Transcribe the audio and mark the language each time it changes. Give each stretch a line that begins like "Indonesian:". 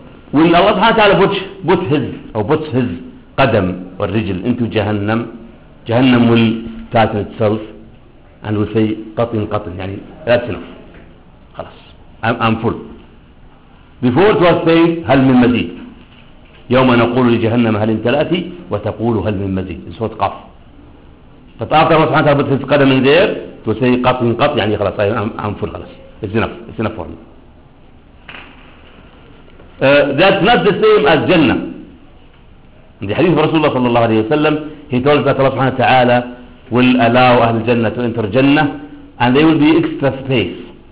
English: When Allah subhanahu wa ta'ala puts his qadam or rijl into Jahannam, Jahannam will tighten itself and will say qatin qatin, yani that's enough. Khalas. I'm full. Before it was saying hal min mazid.
Arabic: يوم نقول لجهنم هل امتلأتي وتقول هل من مزيد.
English: It's what qaf. But after Allah subhanahu wa ta'ala puts his qadam in there, it will say qatin qatin, yani khalas, I'm full, khalas. It's enough. It's enough for me. That's not the same as Jannah. In the hadith of Rasulullah sallallahu alayhi wa sallam, he told that Allah subhanahu wa ta'ala will allow Ahl Jannah to enter Jannah and there will be extra space.